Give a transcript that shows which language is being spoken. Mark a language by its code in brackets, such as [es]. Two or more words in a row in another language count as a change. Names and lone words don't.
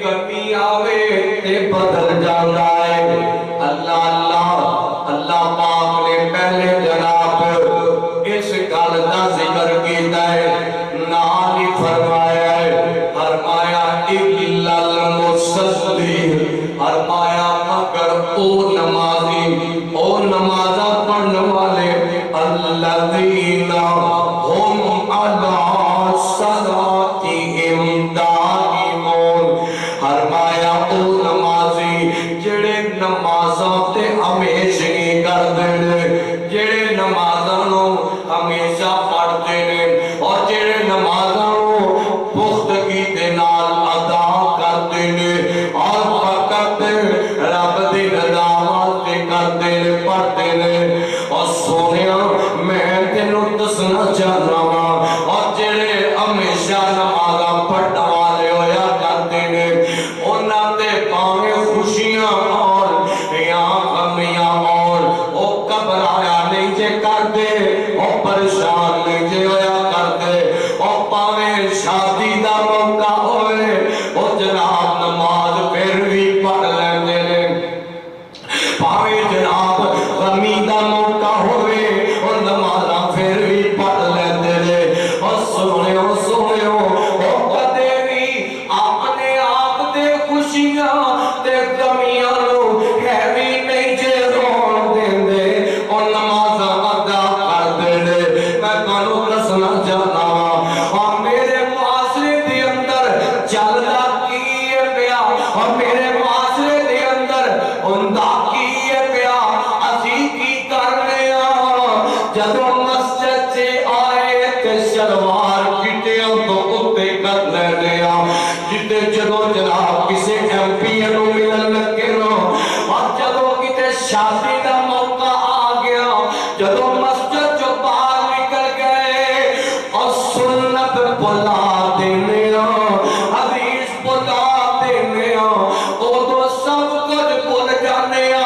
[pa] کمی آوے تے بدل جاتا ہے اللہ اللہ اللہ پاک نے پہلے جناب اس گل دا ذکر کیتا ہے نال ہی فرمایا ہے فرمایا [ar] الا المصلی [pa] فرمایا مگر او نمازی او نمازہ پڑھنے والے [ar] الذین هم علی صلاتہم دائمون [pa] فرمایا او نمازی جڑے نمازاں تے ہمیشگی کردے نے جڑے نمازاں نو ہمیشہ پڑھتے نے اور جڑے نمازاں نو پختگی دے نال ادا کرتے نے اور فقط رب دی رضا واسطے کرتے نے پڑھتے نے اور سونیا میں تینوں دسنا چاہنا وا اور جڑے ہمیشہ نمازاں پڑھن والے ہویا کرتے نے انہاں تے پاویں خوشیاں اور یا غمیاں اور او گھبرایا نہیں جے کرتے او پریشان نہیں جے ہویا کرتے او پاویں شادی دا موقع ہوئے او جناب نماز پھر بھی پڑھ لیندے نے پاویں جناب غمی دا موقع ہوئے او نمازاں پھر بھی پڑھ لیندے نے او سنیو او کدے بھی اپنے آپ دے خوشیاں تے غمیاں نو ہیوی نہیں جے رون دیندے او نمازاں ادا کردے نے میں تانوں دسنا چاہنا اور میرے معاشرے دے اندر چلدا کی ہے پیا اور میرے معاشرے دے اندر ہوندا کی ہے پیا اسی کی کرنے جدوں مسجد سے آئے تے شلوار کٹیاں تو اتے کر لینے جتے جدوں جناب کسے ایم پی نو ملن لگے نا اور جدوں کتے شادی دا موقع آ گیا جدوں مسجد جو باہر نکل گئے اور سنت بلا دینے حدیث بلا دینے تو سب کچھ بھول جانے